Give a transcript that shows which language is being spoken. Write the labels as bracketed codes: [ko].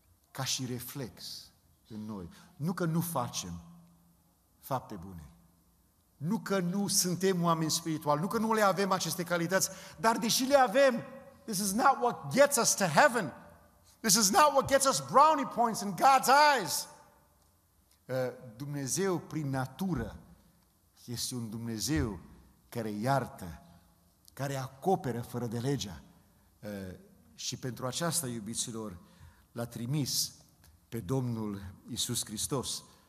[ro] Ca și reflex în noi. Nu că nu facem fapte bune. Nu că nu suntem oameni spirituali, nu că nu le avem aceste calități, dar deși le avem, [en] this is not what gets us to heaven. This is not what gets us brownie points in God's eyes. [ro] Dumnezeu, prin natură, este un Dumnezeu care iartă, care acoperă fără de legea. Și pentru aceasta, iubiților, l-a trimis pe Domnul Iisus Hristos.